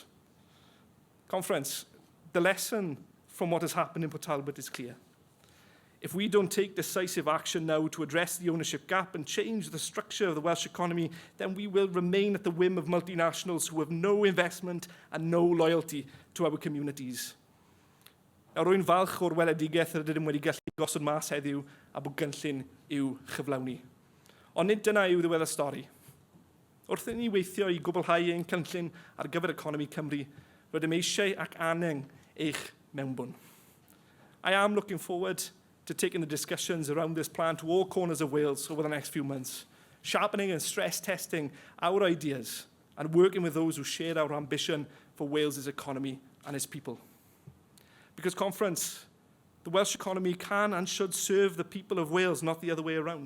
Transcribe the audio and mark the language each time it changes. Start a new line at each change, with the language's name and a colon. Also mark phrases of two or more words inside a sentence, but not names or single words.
English: Conference, the lesson from what has happened in Port Talbot is clear. If we don't take decisive action now to address the ownership gap and change the structure of the Welsh economy, then we will remain at the whim of multinationals who have no investment and no loyalty to our communities.
Welsh: Rwy'n falch o'r weledigaeth rydym wedi gallu gosod mas heddiw a bod gynllun i'w chyflawni. Ond nid dyna yw ddiwedd y stori. Wrth i ni weithio i gwblhau ein cynllun ar gyfer economi Cymru, rydym eisiau ac angen eich mewnbwn.
English: I am looking forward to taking the discussions around this plan to all corners of Wales over the next few months, sharpening and stress testing our ideas and working with those who share our ambition for Wales's economy and its people. Because conference, The Welsh economy can and should serve the people of Wales, not the other way around.